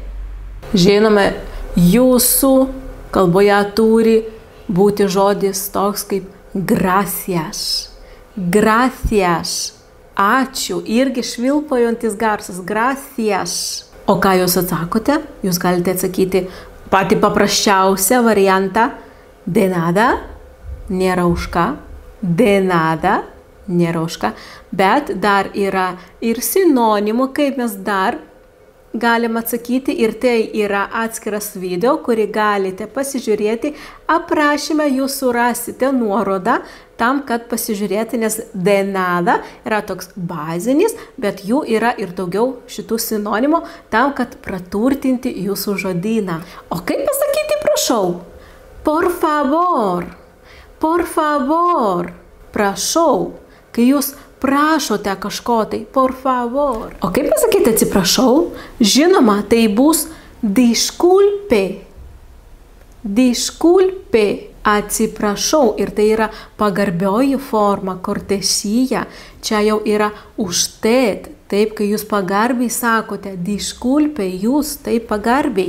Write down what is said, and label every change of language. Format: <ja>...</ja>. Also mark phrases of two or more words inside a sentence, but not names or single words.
<lt>Žinome, jūsų kalboje turi būti žodis toks kaip gracias.</lt> <es>Gracias.</es> <lt>Ačiū. Irgi švilpaujantis garsas. Gracias. O ką jūs atsakote? Jūs galite atsakyti patį paprasčiausią variantą.</lt> <es>De nada.</es> <lt>Nėra už ką.</lt> <es>De nada.</es> <lt>Nėra už ką, bet dar yra ir sinonimų, kaip mes dar galim atsakyti ir tai yra atskiras video, kurį galite pasižiūrėti. Aprašyme jūs surasite nuorodą, tam, kad pasižiūrėti, nes</lt> <es>de nada</es> <lt>yra toks bazinis, bet jų yra ir daugiau šitų sinonimų, tam, kad praturtinti jūsų žodyną. O kaip pasakyti prašau?</lt> <es>Por favor. Por favor.</es> <lt>Prašau. Kai jūs prašote kažko tai,</lt> <es>por favor.</es> <lt>O kaip pasakyti atsiprašau? Žinoma, tai bus disculpe. Disculpe. Atsiprašau. Ir tai yra pagarbioji forma, kortesija. Čia jau yra usted. Taip, kai jūs pagarbiai sakote, disculpe, jūs taip pagarbiai.</lt>